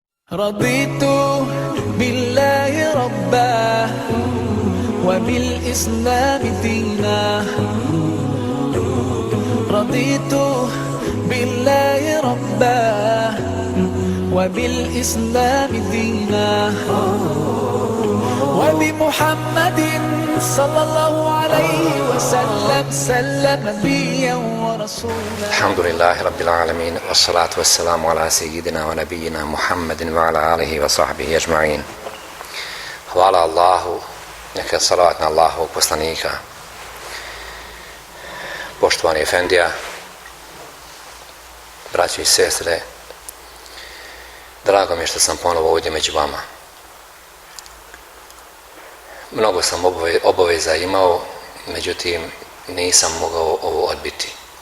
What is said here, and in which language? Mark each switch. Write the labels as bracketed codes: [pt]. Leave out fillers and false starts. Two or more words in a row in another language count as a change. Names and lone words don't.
[ar] رضيت بالله ربا وبالإسلام دينا رضيت بالله ربا وبالإسلام دينا وبمحمد صلى الله عليه وسلم سلم نبيا ورسولا. الحمد لله رب العالمين والصلاة والسلام على سيدنا ونبينا محمد وعلى آله وصحبه أجمعين. [bs] Hvala Allahu, neka je salavat na Allahovog poslanika. Poštovani efendija, braći i sestre, drago mi je što sam ponovo ovdje među vama. Mnogo sam obaveza imao, međutim nisam mogao ovo odbiti.